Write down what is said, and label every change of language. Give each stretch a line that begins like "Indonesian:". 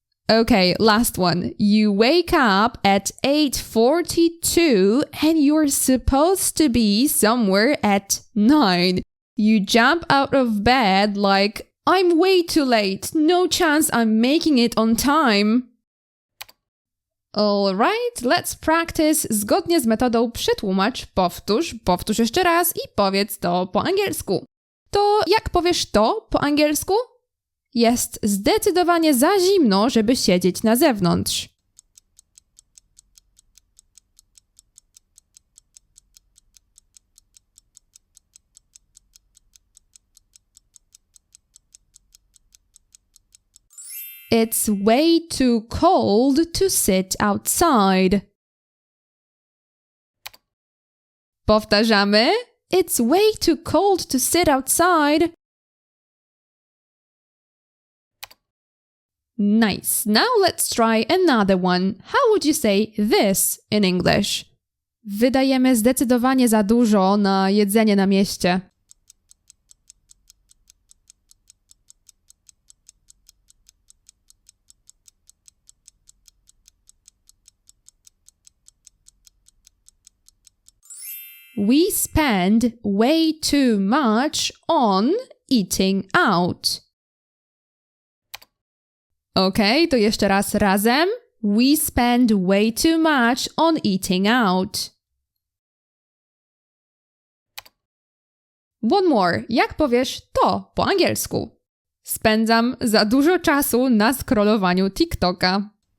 English: Okay, last one. You wake up at 8:42 and you're supposed to be somewhere at 9. You jump out of bed like, I'm way too late. No chance I'm making it on time. Alright, let's practice
Polish: zgodnie z metodą przetłumacz, powtórz, powtórz jeszcze raz i powiedz to po angielsku. To jak powiesz to po angielsku? Jest zdecydowanie za zimno, żeby siedzieć na zewnątrz.
English: It's way too cold to sit outside.
Polish: Powtarzamy.
English: It's way too cold to sit outside. Nice. Now let's try another one. How would you say this in English?
Polish: Wydajemy zdecydowanie za dużo na jedzenie na mieście.
English: We spend way too much on eating out.
Polish: Okay, to jeszcze raz razem.
English: We spend way too much on eating out. One more.
Polish: Jak powiesz to po angielsku? Spędzam za dużo czasu na scrollowaniu TikToka.